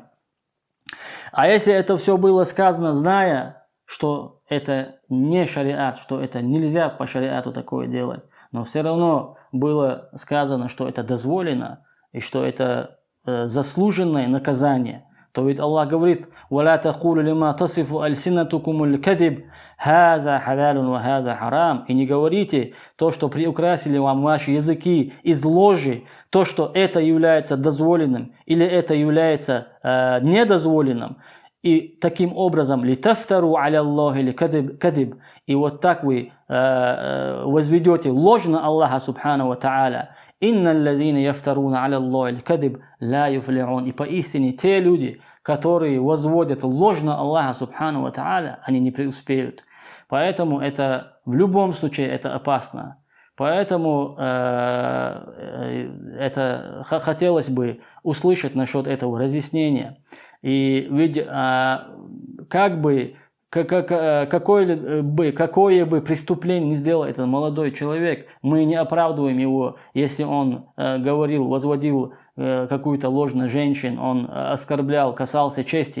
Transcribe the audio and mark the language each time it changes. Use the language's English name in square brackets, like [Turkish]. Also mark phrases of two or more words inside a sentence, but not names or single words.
[Russian] А если это все было сказано, зная, что это не шариат, что это нельзя по шариату такое делать, но все равно было сказано, что это дозволено и что это заслуженное наказание, то ведь Аллах говорит: [Arabic] ولا تقولوا لما تصف ألسنتكم الكذب هذا حلال وهذا حرام». [Russian] И не говорите то, что приукрасили вам ваши языки из ложи, то, что это является дозволенным или это является недозволенным. И таким образом [Arabic] لتفتروا على الله الكذب. [Russian] И вот так вы возведете ложь на Аллаха [Arabic] سبحانه وتعالى. إن الذين يفترون على الله الكذب لا يفلحون». [Russian] И поистине те люди, которые возводят ложь на Аллаха [Arabic] سبحانه وتعالى, [Russian] они не преуспеют. Поэтому это в любом случае это опасно. Поэтому это хотелось бы услышать насчет этого разъяснения. И ведь какое бы преступление не сделал этот молодой человек, мы не оправдываем его, если он возводил какую-то ложь на женщин, он оскорблял, касался чести.